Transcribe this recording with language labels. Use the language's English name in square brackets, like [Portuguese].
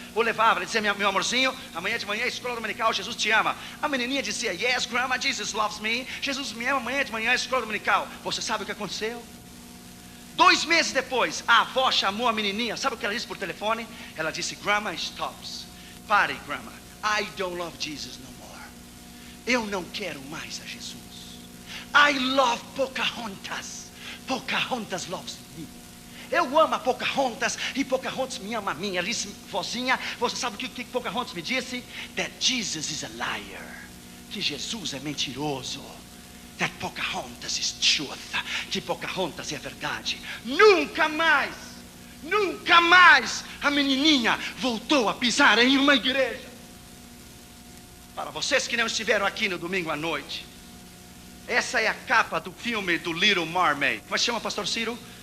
[Portuguese] Ou levava, ela dizia: meu amorzinho, amanhã de manhã, escola dominical, Jesus te ama. A menininha dizia: [English] yes, grandma, Jesus loves me. [Portuguese] Jesus me ama, amanhã de manhã, escola dominical. Você sabe o que aconteceu? 2 meses depois, a avó chamou a menininha. Sabe o que ela disse por telefone? Ela disse: [English] grandma, stops. [Portuguese] Pare, grandma. [English] I don't love Jesus no more. [Portuguese] Eu não quero mais a Jesus. [English] I love Pocahontas. Pocahontas loves me. [Portuguese] Eu amo a Pocahontas e Pocahontas me ama a mim. Ela disse: vozinha, você sabe o que Pocahontas me disse? [English] That Jesus is a liar. [Portuguese] Que Jesus é mentiroso. [English] That Pocahontas is truth. [Portuguese] Que Pocahontas é verdade. Nunca mais a menininha voltou a pisar em uma igreja. Para vocês que não estiveram aqui no domingo à noite, essa é a capa do filme do Little Mermaid. Como chama, pastor Ciro?